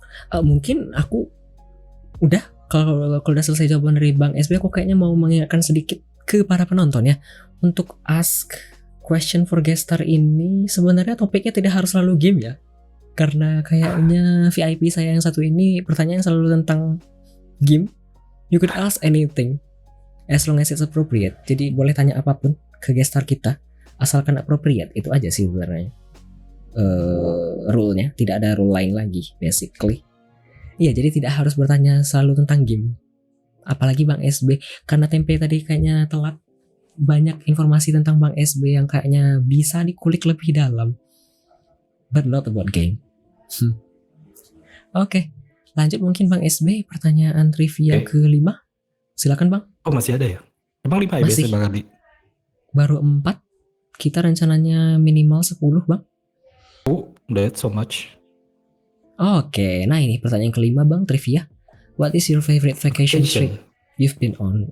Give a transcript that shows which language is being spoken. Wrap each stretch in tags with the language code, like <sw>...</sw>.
<id>Mungkin aku udah, kalau udah selesai jawaban dari Bang SB, aku kayaknya mau mengingatkan sedikit ke para penonton ya, untuk</id> <en>ask question for guest star</en> <id>ini sebenarnya topiknya tidak harus selalu game ya, karena kayaknya VIP saya yang satu ini pertanyaan selalu tentang game.</id> <en>You could ask anything as long as it's appropriate.</en> <id>Jadi boleh tanya apapun ke guest star kita asalkan appropriate, itu aja sih sebenarnya rule-nya, tidak ada rule lain lagi basically. Iya, jadi tidak harus bertanya selalu tentang game. Apalagi Bang SB, karena Tempe tadi kayaknya telat banyak informasi tentang Bang SB yang kayaknya bisa dikulik lebih dalam.</id> <en>But not about game.</en> <id>Oke, lanjut mungkin Bang SB, pertanyaan trivia ke-5. Silakan Bang. Oh masih ada ya? Emang 5 ya Masih. biasanya Bang Adi? Baru 4. Kita rencananya minimal 10 Bang.</id> <en>Oh, that's so much.</en> <id>Oke, nah ini pertanyaan ke-5 Bang, trivia.</id> <en>What is your favorite vacation trip you've been on?</en>